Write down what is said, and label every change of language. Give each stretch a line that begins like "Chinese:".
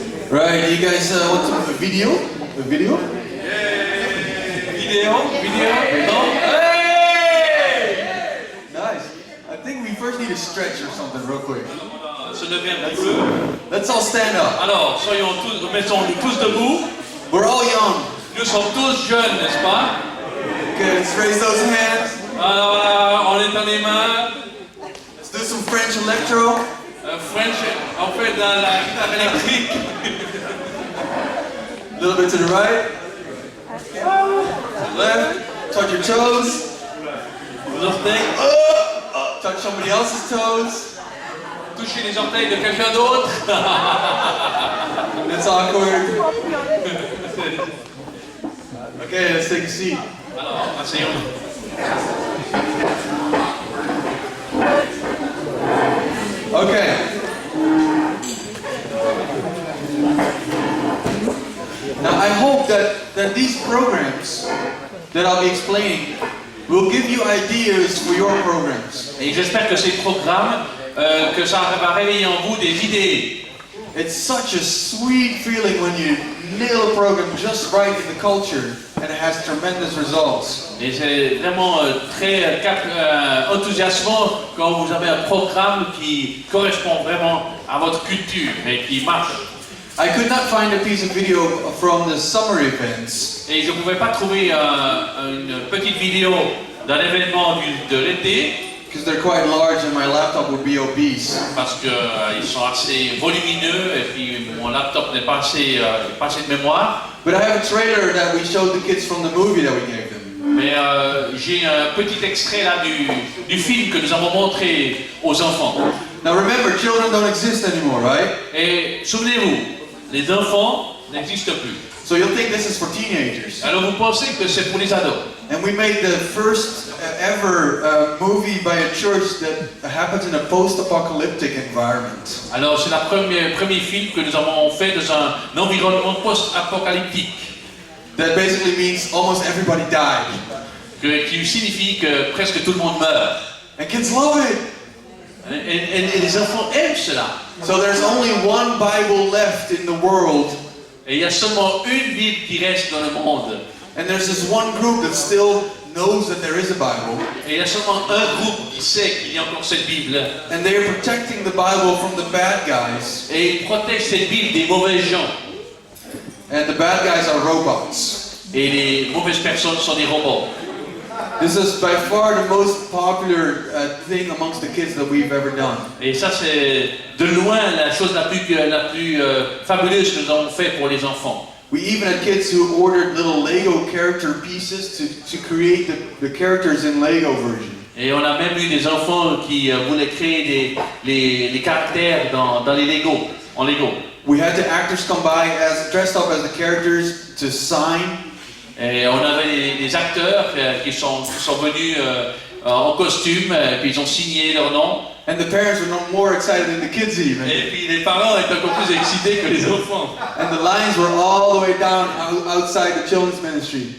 English: Right, you guys want a video? A video? Video? No? Hey! Nice. I think we first need to stretch or something real quick.
French: Se lever un petit peu.
English: Let's all stand up.
French: Alors, mettons-nous tous debout.
English: We're all young.
French: Nous sommes tous jeunes, n'est-ce pas?
English: Okay, let's raise those hands.
French: Alors voilà, on étend les mains.
English: Let's do some French electro.
French: French, on fait dans la guitare électrique.
English: A little bit to the right. Left. Touch your toes.
French: Les orteils.
English: Touch somebody else's toes.
French: Toucher les orteils de quelqu'un d'autre.
English: That's awkward. Okay, let's take a seat.
French: Alors, asseyons-nous.
English: Okay. Now I hope that these programs that I'll be explaining will give you ideas for your programs.
French: Et j'espère que ces programmes, que ça va réveiller en vous des idées.
English: It's such a sweet feeling when you nail a program just right in the culture and it has tremendous results.
French: Et c'est vraiment très enthousiasmant quand vous avez un programme qui correspond vraiment à votre culture et qui marche.
English: I could not find a piece of video from the summer events.
French: Et je ne pouvais pas trouver une petite vidéo d'un événement de l'été.
English: Because they're quite large and my laptop would be obese.
French: Parce qu'ils sont assez volumineux et puis mon laptop n'est pas assez de mémoire.
English: But I have a trailer that we showed the kids from the movie that we gave them.
French: Mais j'ai un petit extrait là du film que nous avons montré aux enfants.
English: Now remember, children don't exist anymore, right?
French: Et souvenez-vous, les enfants n'existent plus.
English: So you'll think this is for teenagers.
French: Alors vous pensez que c'est pour les ados.
English: And we made the first ever movie by a church that happens in a post-apocalyptic environment.
French: Alors c'est le premier film que nous avons fait dans un environnement post-apocalyptique.
English: That basically means almost everybody died.
French: Qui signifie que presque tout le monde meurt.
English: And kids love it.
French: Et les enfants aiment cela.
English: So there's only one Bible left in the world.
French: Et il y a seulement une Bible qui reste dans le monde.
English: And there's this one group that still knows that there is a Bible.
French: Et il y a seulement un groupe qui sait qu'il y a encore cette Bible.
English: And they are protecting the Bible from the bad guys.
French: Et ils protègent cette Bible des mauvais gens.
English: And the bad guys are robots.
French: Et les mauvaises personnes sont des robots.
English: This is by far the most popular thing amongst the kids that we've ever done.
French: Et ça c'est de loin la chose la plus fabuleuse que nous avons fait pour les enfants.
English: We even had kids who ordered little Lego character pieces to create the characters in Lego version.
French: Et on a même eu des enfants qui voulaient créer les caractères dans les Lego, en Lego.
English: We had the actors come by dressed up as the characters to sign.
French: Et on avait des acteurs qui sont venus en costume, et puis ils ont signé leur nom.
English: And the parents were no more excited than the kids even.
French: Et puis les parents étaient encore plus excités que les enfants.
English: And the lines were all the way down outside the children's ministry.